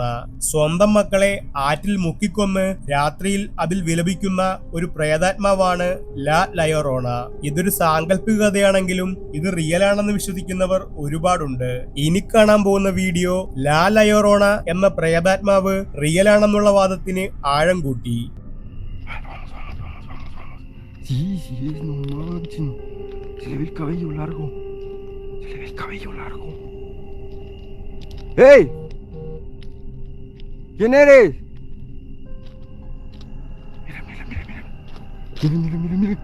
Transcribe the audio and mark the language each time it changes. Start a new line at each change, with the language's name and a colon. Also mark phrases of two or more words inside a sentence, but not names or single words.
Malayalam: സ്വന്തം മക്കളെ ആറ്റിൽ മുക്കിക്കൊന്ന് രാത്രിയിൽ അതിൽ വിലപിക്കുന്ന ഒരു പ്രേതാത്മാവാണ് ലാ ലയോറോണ. ഇതൊരു സാങ്കല്പിക കഥയാണെങ്കിലും ഇത് റിയൽ ആണെന്ന് വിശ്വസിക്കുന്നവർ ഒരുപാടുണ്ട്. ഇനി കാണാൻ പോകുന്ന വീഡിയോ ലാ ലയോറോണ എന്ന പ്രേതാത്മാവ് റിയൽ ആണെന്നുള്ള വാദത്തിന് ആഴം കൂട്ടി.
Spanish: Se le ve el cabello largo. ¡Hey! ¿Quién eres? Mira, mira, mira, mira. Mira, mira, mira, mira.